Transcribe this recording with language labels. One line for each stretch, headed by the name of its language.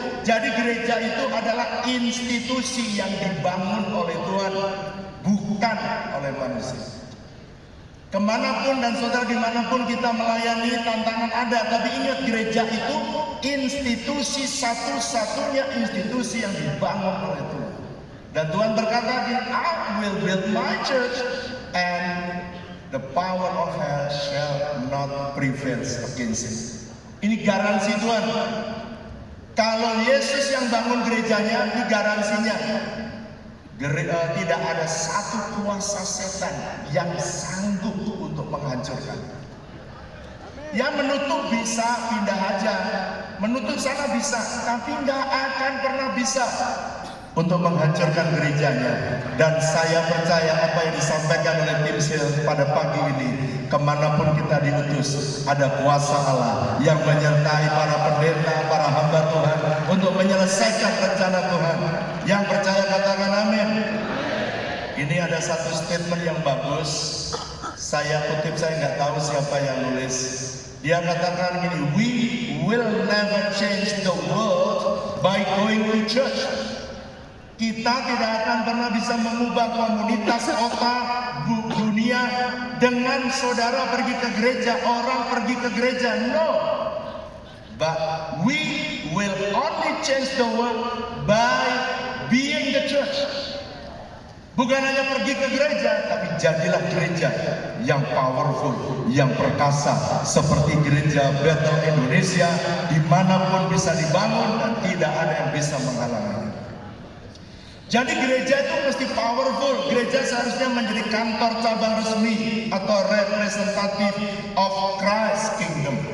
Indonesian: Jadi gereja itu adalah institusi yang dibangun oleh Tuhan, bukan oleh manusia. Kemanapun dan saudara dimanapun kita melayani, tantangan ada. Tapi ingat, gereja itu institusi, satu-satunya institusi yang dibangun oleh Tuhan. Dan Tuhan berkata,
English: I will build my church and the power of hell shall not prevail against it.
Indonesian: Ini garansi Tuhan. Kalau Yesus yang bangun gerejanya, ini garansinya. Tidak ada satu kuasa setan yang sanggup untuk menghancurkan. Ya, menutup bisa, pindah aja. Menutup sana bisa, tapi nggak akan pernah bisa untuk menghancurkan gerejanya. Dan saya percaya apa yang disampaikan oleh tim Sil pada pagi ini, kemanapun kita diutus, ada kuasa Allah yang menyertai para pendeta, para hamba Tuhan untuk menyelesaikan rencana Tuhan. Yang percaya katakan amin. Ini ada satu statement yang bagus, saya kutip, saya nggak tahu siapa yang nulis. Dia katakan gini,
English: we will never change the world by going to church.
Indonesian: Kita tidak akan pernah bisa mengubah komunitas, kota, dunia dengan saudara pergi ke gereja, orang pergi ke gereja.
English: No. But we will only change the world by being the church.
Indonesian: Bukan hanya pergi ke gereja, tapi jadilah gereja yang
English: powerful,
Indonesian: yang perkasa, seperti gereja Bethel Indonesia, dimanapun bisa dibangun dan tidak ada yang bisa menghalanginya. Jadi gereja itu mesti
English: powerful.
Indonesian: Gereja seharusnya menjadi kantor cabang resmi atau
English: representative of Christ Kingdom.